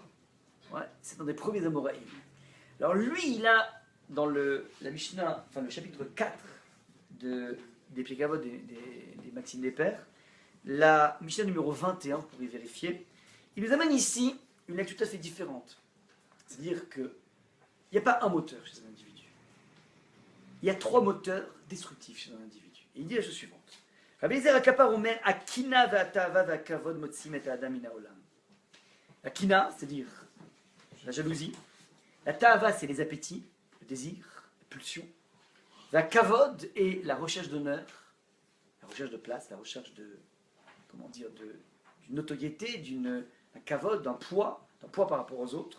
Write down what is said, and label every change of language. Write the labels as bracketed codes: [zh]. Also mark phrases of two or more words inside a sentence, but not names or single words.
[fr] Ouais, c'est un des premiers Amoraïm. Alors lui, il a, dans la Mishnah, enfin le chapitre 4 des Pirkei Avot, des Maximes des Pères, la Mishnah numéro 21, vous pouvez vérifier, il nous amène ici une lecture tout à fait différente. C'est-à-dire qu'il n'y a pas un moteur chez un individu. Il y a 3 moteurs destructifs chez un individu. Et il dit la chose suivante. [he] רבי אליעזר הקפר אומר הקנאה והתאוה והכבוד מוציאין את האדם מן העולם. [fr] La kina, c'est-à-dire la jalousie. La ta'ava, c'est les appétits, le désir, la pulsion. La kavod est la recherche d'honneur, la recherche de place, la recherche d'une notoriété, d'un kavod, d'un poids par rapport aux autres.